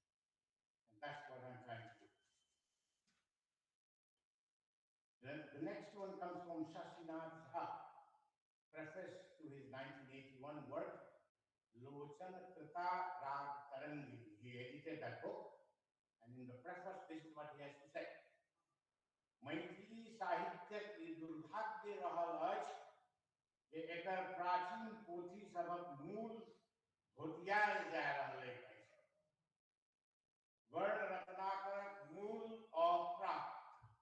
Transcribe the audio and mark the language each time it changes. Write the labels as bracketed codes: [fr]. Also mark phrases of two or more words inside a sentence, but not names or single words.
[en] And that's what I'm trying to do. The next one comes from Shashinath Jha, preface to his 1981 work, Lochan Krita Rag Tarangini. He edited that book, and in the preface, this is what he has to say. [mai] मैथिली साहित्य के दुर्भाग्य रहल अछि जे एकर प्राचीन पोथी सबक मूल घोटियाल जा रहल अछि। वर्ण रत्नाकरक मूल अप्राप्त।